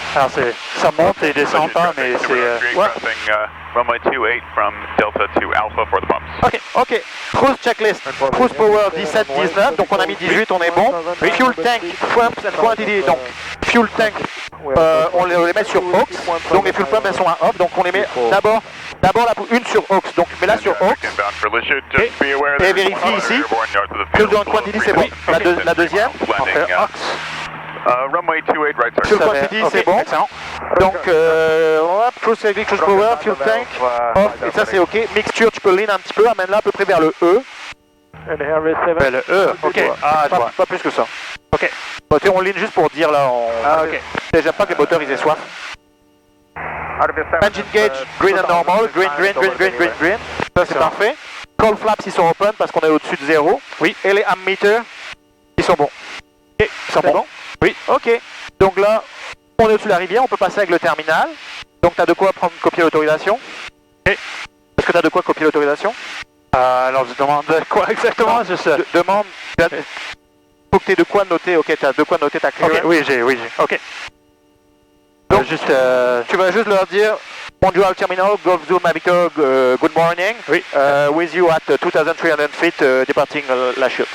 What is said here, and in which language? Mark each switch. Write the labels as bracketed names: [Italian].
[French] Alors ça monte et descend pas, mais c'est... Ouais. [English] Runway 28 from Delta to Alpha for the bumps. Ok. Cruise checklist. Cruise power 17, 19. [French] Donc on a mis 18, on est bon. [English] Fuel tank, pumps and quantity. [French] Donc fuel tank, on les met sur aux. Donc les fuel pumps elles sont à off. Donc on les met d'abord une sur aux. Donc mais là sur aux. Et vérifie ici. Fuel tank quantity c'est bon. La deuxième. On fait aux. [English] Runway 28 right sir. [French] Fuel quantity c'est bon. Excellent. Donc cruise checklist, cruise power, fuel tank, off. Et ça c'est ok. Mixture, tu peux lean un petit peu. Amène-la à peu près vers le E. Ben, le E, ok. Ah, je vois. Pas plus que ça. Ok. Bon, tu sais, on ligne juste pour dire là. Ah, ok. J'aime pas que les moteurs ils aient soif. [English] Engine gauge, green and normal. Green. [French] Ça c'est parfait. Call flaps ils sont open parce qu'on est au-dessus de 0. Oui. Et les ammeters, ils sont bons. Ok, ils sont bons. Oui. Ok. Donc là, on est au-dessus de la rivière, on peut passer avec le terminal. Donc tu as de quoi prendre copier l'autorisation. Ok. Est-ce que tu as de quoi copier l'autorisation? Alors je demande quoi exactement? Demande. Faut que tu aies de quoi noter. Ok, tu as de quoi noter ta clearance. Ok, oui, j'ai. Ok. Donc tu vas juste leur dire Bonjour terminal, Golf Zoom Victor, [English] good morning. [French] Oui. [English] With you at 2300 feet, departing La Chute.